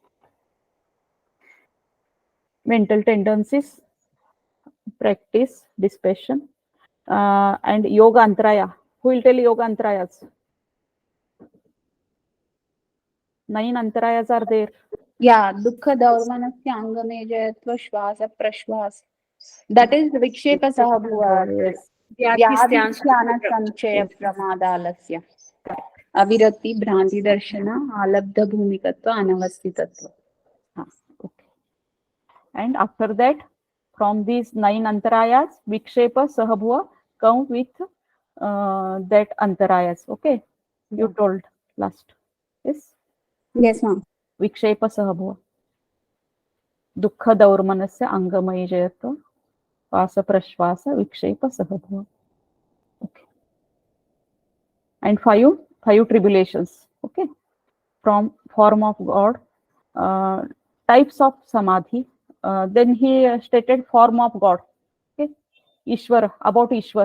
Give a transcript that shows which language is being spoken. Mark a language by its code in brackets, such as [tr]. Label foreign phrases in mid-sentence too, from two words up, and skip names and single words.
[en] Mental tendencies, practice, dispassion, and [sa] योग अन्तराय. [en] Who will tell [sa] योग अन्तरायाः? [en] 9 antarayas are there. Yeah, [sa] दुःख दौर्मनस्य अङ्गमे जयत्व श्वास प्रश्वास. [en] That is [sa] विक्षेप सहभुव. [en] Yes. [sa] व्याधिस्थान संचय प्रमादालस्य. अविरति भ्रान्ति दर्शन अलब्ध भूमिकत्व अनवस्थितत्व. [en] Okay. And after that, from these 9 antarayas, [sa] विक्षेप सहभुव [en] come with that antarayas. Okay. You told last. Yes. Yes, ma'am. [sa] विक्षेपसह भुव. दुःख दौर्मनस्य अंगमयी जयत्व श्वास प्रश्वास विक्षेपसह भुव. [en] Okay. And five tribulations. Okay. From form of God, types of samadhi. Then he stated form of God. Okay. Ishwar, about Ishwar.